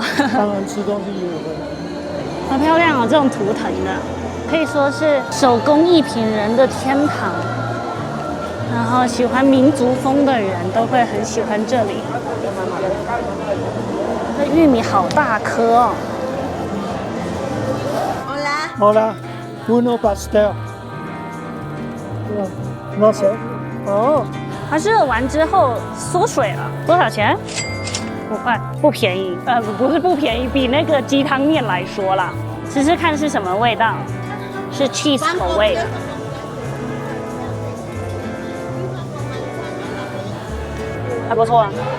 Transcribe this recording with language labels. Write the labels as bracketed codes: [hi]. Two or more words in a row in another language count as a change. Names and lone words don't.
[zh] 当然吃东西也有关系。好漂亮哦，这种图腾的。可以说是手工艺品人的天堂，然后喜欢民族风的人都会很喜欢这里。这玉米好大颗哦。 [es] Hola, uno pastel. No sé. [zh] 哦，它热完之后缩水了，多少钱？5块，不便宜。不是不便宜，比那个鸡汤面来说啦。试试看是什么味道。是 cheese 口味的，还不错。